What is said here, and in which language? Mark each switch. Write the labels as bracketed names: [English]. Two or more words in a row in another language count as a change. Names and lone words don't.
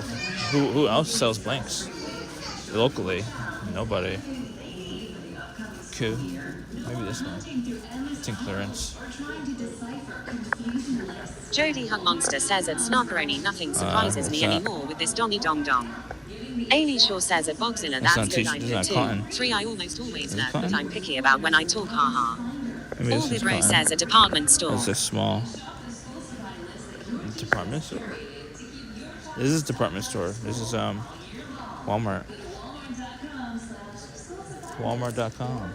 [English] Who else sells blanks? Locally? Nobody. Cool. Maybe this one. It's in clearance. Jody Hug Monster says at Snarperoni nothing surprises me anymore with this dongy dong dong. Amy Shaw says at Bogzilla that's good I do too. 3 I almost always lurk but I'm picky about when I talk haha. Orbibro says a department store. It's a small department store. This is department store. This is Walmart. Walmart.com.